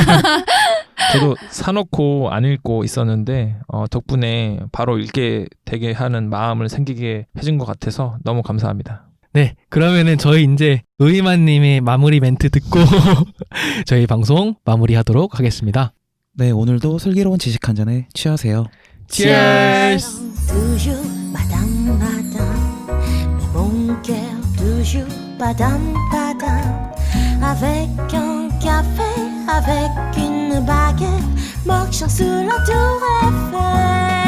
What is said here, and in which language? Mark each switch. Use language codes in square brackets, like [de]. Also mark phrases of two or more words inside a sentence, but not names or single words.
[ko] 저도 사놓고 안 읽고 있었는데 덕분에 바로 읽게 되게 하는 마음을 생기게 해준 것 같아서 너무 감사합니다. 네, 그러면은 저희 이제 노이만님의 마무리 멘트 듣고 저희 방송 마무리하도록 하겠습니다. 네, 오늘도 슬기로운 지식 한 잔에 취하세요. Cheers! [fr] Toujours madame, madame, mais mon cœur toujours padam, padam. Avec un café, avec une baguette, marchant sous la tour Eiffel.